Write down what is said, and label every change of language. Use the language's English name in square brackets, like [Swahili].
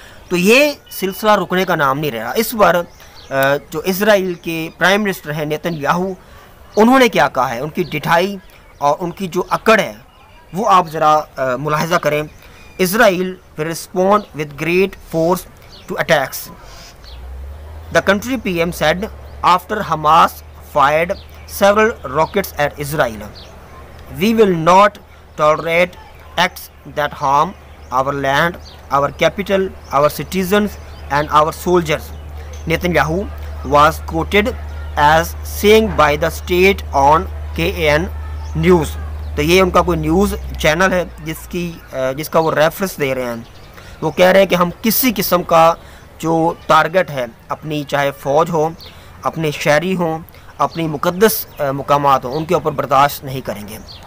[Hindi] तो ये सिलसिला रुकने का नाम नहीं रहा। इस बार जो इज़राइल के प्राइम मिनिस्टर हैं नेतन्याहू, उन्होंने क्या कहा है, उनकी डिठाई और उनकी जो अकड़ है वो आप ज़रा मुलाहिज़ा करें। [English] Israel will respond with great force to attacks, the country PM said after Hamas fired several rockets at Israel. We will not tolerate acts that harm our land, our capital, our citizens and our soldiers. Netanyahu was quoted as saying by the state on KAN News. [Hindi] तो ये उनका कोई news channel है जिसका वो reference दे रहे हैं। वो कह रहे हैं कि हम किसी किस्म का जो टारगेट है, अपनी चाहे फ़ौज हो, अपने शहरी हों, अपनी मुक़द्दस मुकामात हों, उनके ऊपर बर्दाश्त नहीं करेंगे।